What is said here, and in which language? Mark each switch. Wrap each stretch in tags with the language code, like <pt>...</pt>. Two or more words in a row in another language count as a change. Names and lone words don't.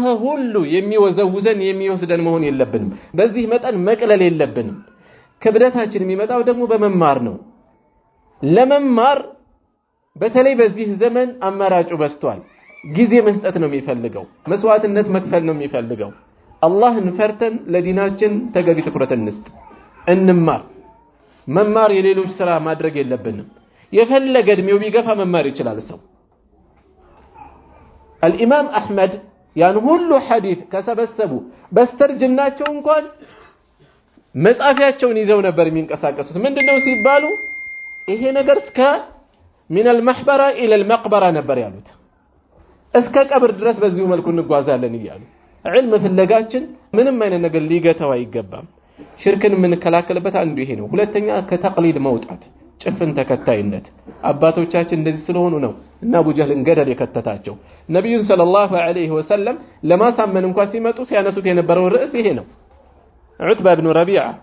<am>ሁሉ የሚወዘውዘን የሚወስደን መሆን የለብንም። በዚህ መጠን መቅለል የለብንም። ክብደታችን የሚመጣው ደግሞ በመማር ነው። ለመማር በተለይ በዚህ ዘመን አማራጩ በስቷል። ጊዜ መስጠት ነው የሚፈልገው፣ መስዋዕትነት መክፈል ነው የሚፈልገው። አላህን ፈርተን ለዲናችን ተገቢ ትኩረት እንስጥ፣ እንማር። መማር የሌሎች ስራ ማድረግ የለብንም። የፈለገ እድሜው ቢገፋ መማር ይችላል ሰው።</am> <ar>الامام احمد</ar> <am>ያን ሁሉ ሐዲስ ከሰበሰቡ በስተርጅናቸው እንኳን መጻፊያቸውን ይዘው ነበር የሚንቀሳቀሱት። ምንድነው ሲባሉ ይሄ ነገር እስከ</am> <ar>من المحبرة الى المقبرة</ar> <am>ነበር ያሉት። እስከ ቀብር ድረስ በዚሁ መልኩ እንጓዛለን ይያሉ። ዒልም ፍለጋችን ምንም አይነት ነገር ሊገታው አይገባም። ሽርክን የምንከላከልበት አንዱ ይሄ ነው። ሁለተኛ ከተቅሊድ መውጣት፣ ጭፍን ተከታይነት። አባቶቻችን እንደዚህ ስለሆኑ ነው እና አቡ ጀህልን ገደል የከተታቸው። ነብዩን</am> <ar>صلى الله عليه وسلم</ar> <am>ለማሳመን እንኳን ሲመጡ ሲያነሱት የነበረው ርዕስ ይሄ ነው። ዑትባ ኢብኑ ረቢዓ</am>